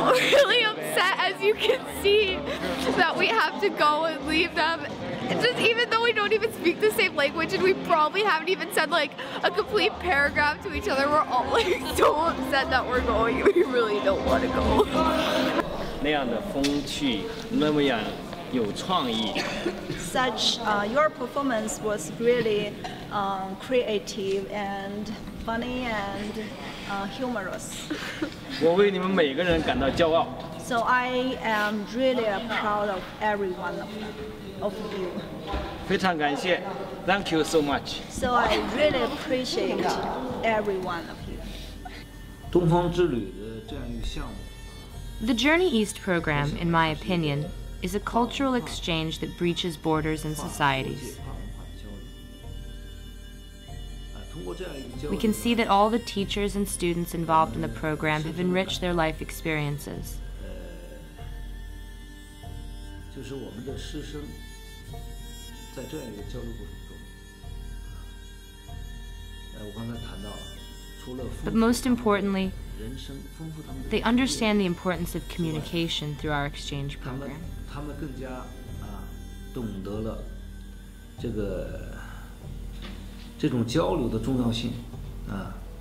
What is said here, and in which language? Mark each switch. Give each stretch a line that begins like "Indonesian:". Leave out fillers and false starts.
English: Really upset, as you can see, that we have to go and leave them. Just even though we don't even speak the same language, and we probably haven't even said like a complete paragraph to each other, we're all like so upset that we're going. We really don't want to go.
Chinese: 那样的风趣，那么样有创意。
English: Such your performance was really creative and funny and humorous.
Chinese: 我为你们每个人感到骄傲。
English: So I am really proud of every one of you.
Chinese: 非常感谢
English: ，Thank you so much. So I really appreciate every one of you.
Chinese: 东方之旅的这样一个项目。
English: The Journey East program, in my opinion, is a cultural exchange that breaches borders and societies. We can see that all the teachers and students involved in the program have enriched their life experiences.
Chinese: 就是我们的师生在这样一个交流过程中，我刚才谈到了，除了
English: But most importantly, they understand the importance of communication through our exchange program.
Chinese: 他们更加懂得了这种交流的重要性啊。